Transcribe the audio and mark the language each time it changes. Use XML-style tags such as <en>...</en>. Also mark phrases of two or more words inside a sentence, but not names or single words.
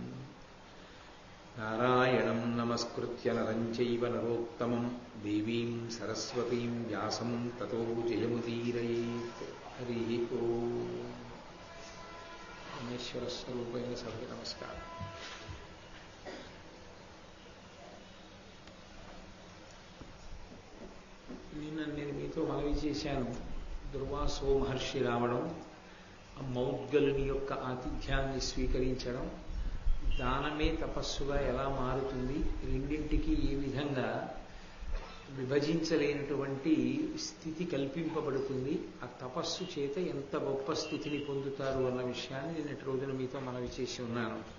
<sa>नारायणं नमस्कृत्य नरं चैव नरोत्तमं देवीं सरस्वतीं व्यासं ततो जयमुदीरयेत्। हरिः ओम्। परमेश्वरस्वरूपैः सभे नमस्कारः।</sa> <te>నిన్న నేను మీతో మనవి చేశాను, దుర్వాసో మహర్షి రావడం, మౌద్గలుని యొక్క ఆతిథ్యాన్ని స్వీకరించడం, దానమే తపస్సుగా ఎలా మారుతుంది, రెండింటికి ఏ విధంగా విభజించలేనటువంటి స్థితి కల్పింపబడుతుంది, ఆ తపస్సు చేత ఎంత గొప్ప స్థితిని పొందుతారు అన్న విషయాన్ని నిన్నటి రోజున మీతో మనవి చేసి ఉన్నాను.</te>